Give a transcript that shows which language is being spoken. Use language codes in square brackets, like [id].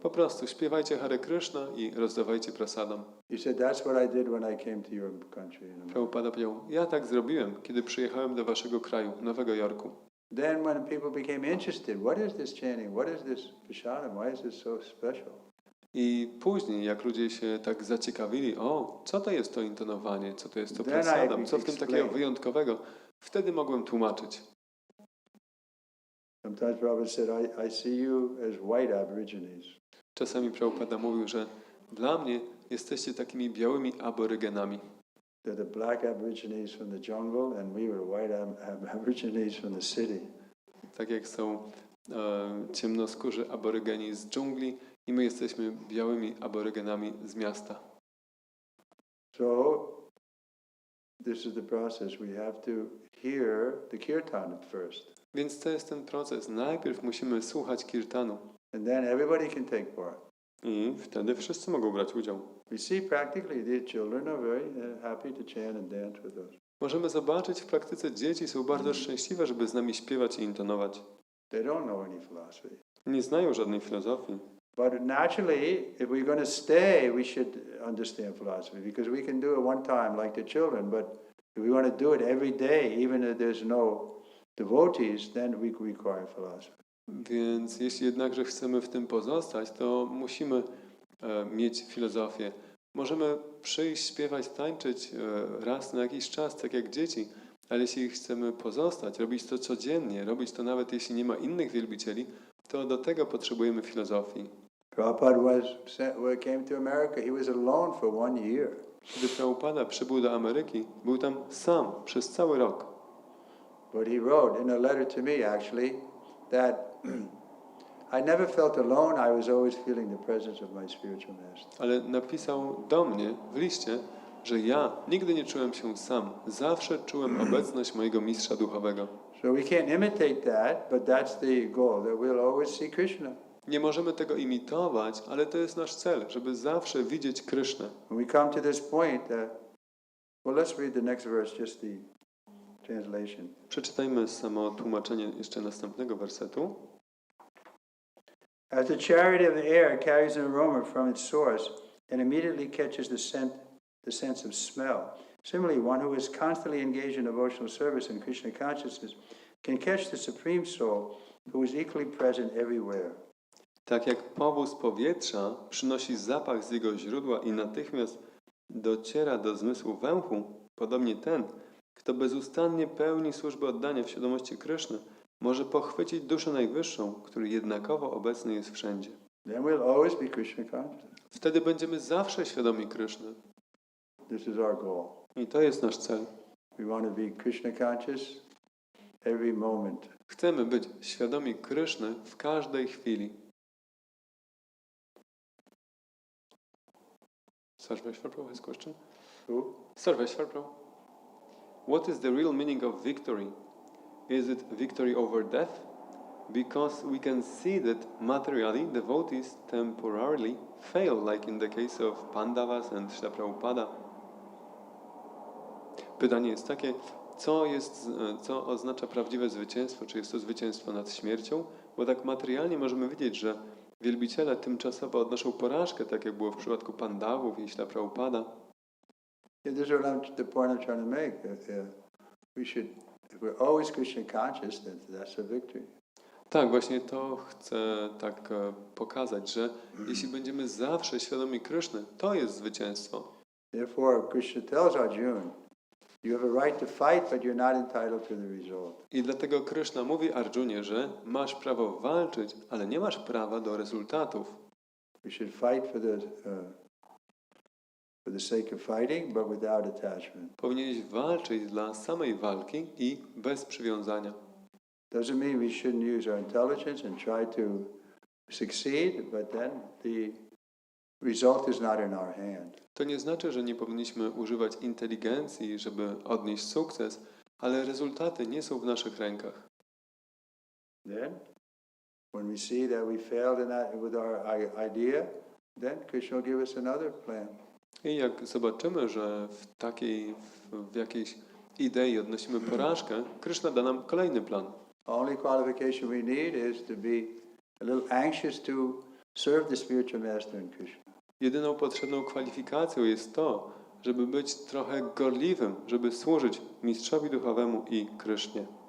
[pl] Po prostu śpiewajcie Hare Krishna i rozdawajcie prasadam. [en] He said, that's what I did when I came to your country. [pl] Prabhupada powiedział, ja tak zrobiłem, kiedy przyjechałem do waszego kraju, Nowego Jorku. [en] Then when people became interested, what is this chanting? What is this prasadam? Why is this so special? [pl] I później, jak ludzie się tak zaciekawili, co to jest to intonowanie, co to jest to prasadam, co w tym takiego wyjątkowego, wtedy mogłem tłumaczyć. [en] Sometimes Prabhupada said, I see you as white aborigines. [pl] Czasami Prabhupada mówił, że dla mnie jesteście takimi białymi aborygenami. [en] They're the black aborigines from the jungle and we were white aborigines from the city. [pl] Tak jak są ciemnoskórzy aborygeni z dżungli i my jesteśmy białymi aborygenami z miasta. [en] So, this is the process. We have to hear the kirtan first. [pl] Więc to jest ten proces. Najpierw musimy słuchać kirtanu. [en] And then everybody can take part. [pl] I wtedy wszyscy mogą brać udział. [en] We see practically the children are very happy to chant and dance with us. [pl] Możemy zobaczyć w praktyce, dzieci są bardzo szczęśliwe, żeby z nami śpiewać i intonować. [en] They don't know any philosophy. [pl] Nie znają żadnej filozofii. [en] But naturally, if we're going to stay, we should understand philosophy because we can do it one time like the children, but if we want to do it every day, even if there's no devotees, then we require philosophy. [pl] Więc jeśli jednakże chcemy w tym pozostać, to musimy mieć filozofię. Możemy przyjść, śpiewać, tańczyć raz na jakiś czas, tak jak dzieci, ale jeśli chcemy pozostać, robić to codziennie, robić to nawet jeśli nie ma innych wielbicieli, to do tego potrzebujemy filozofii. [en] Prabhupada came to America, he was alone for 1 year. [pl] Kiedy Prabhupada przybył do Ameryki, był tam sam przez cały rok. [en] But he wrote in a letter to me, actually, that I never felt alone. I was always feeling the presence of my spiritual master. [pl] Ale napisał do mnie w liście, że ja nigdy nie czułem się sam. Zawsze czułem obecność mojego mistrza duchowego. [en] So we can't imitate that, but that's the goal, that we'll always see Krishna. [pl] Nie możemy tego imitować, ale to jest nasz cel, żeby zawsze widzieć Krysznę. [en] When we come to this point, well, let's read the next verse, just the translation. [pl] Przeczytajmy samo tłumaczenie jeszcze następnego wersetu. [en] As the chariot of the air carries an aroma from its source and immediately catches the sense of smell. Similarly, one who is constantly engaged in devotional service and Krishna consciousness can catch the Supreme Soul, who is equally present everywhere. [pl] Tak jak powóz powietrza przynosi zapach z jego źródła i natychmiast dociera do zmysłu węchu, podobnie ten, kto bezustannie pełni służbę oddania w świadomości Kryszny, może pochwycić duszę najwyższą, który jednakowo obecny jest wszędzie. [en] Then we'll always be Krishna conscious. [pl] Wtedy będziemy zawsze świadomi Kryszny. [en] This is our goal. [pl] I to jest nasz cel. [en] We want to be Krishna conscious every moment. [pl] Chcemy być świadomi Kryszny w każdej chwili. [en] Sarveshwar has a question. Who? Sarveshwar, what is the real meaning of victory? Is it victory over death? Because we can see that materially devotees temporarily fail, like in the case of Pandavas and Srila Prabhupada. [pl] Pytanie jest takie, co oznacza prawdziwe zwycięstwo? Czy jest to zwycięstwo nad śmiercią? Bo tak materialnie możemy widzieć, że wielbiciele tymczasowo odnoszą porażkę, tak jak było w przypadku Pandawów i Srila Prabhupada. [en] Yeah, this is the point I'm trying to make. We should, if we're always Krishna conscious, that's a victory. [pl] Tak, właśnie to chcę tak pokazać, że jeśli będziemy zawsze świadomi Kryszny, to jest zwycięstwo. [en] Therefore, Krishna tells Arjuna, you have a right to fight, but you're not entitled to the result. [pl] I dlatego Kryszna mówi Arjunie, że masz prawo walczyć, ale nie masz prawa do rezultatów. [en] We should fight for the sake of fighting, but without attachment. [pl] Powinieneś walczyć dla samej walki i bez przywiązania. [en] Doesn't mean we shouldn't use our intelligence and try to succeed, but then the result is not in our hand. [pl] To nie znaczy, że nie powinniśmy używać inteligencji, żeby odnieść sukces, ale rezultaty nie są w naszych rękach. [en] Then, when we see that we failed with our idea, then Krishna will give us another plan. [pl] I jak zobaczymy, że w jakiejś idei odnosimy porażkę, Kryszna da nam kolejny plan. [en] Only qualification we need is to be a little anxious to serve the spiritual master in Krishna. [pl] Jedyną potrzebną kwalifikacją jest to, żeby być trochę gorliwym, żeby służyć mistrzowi duchowemu i Krysznie.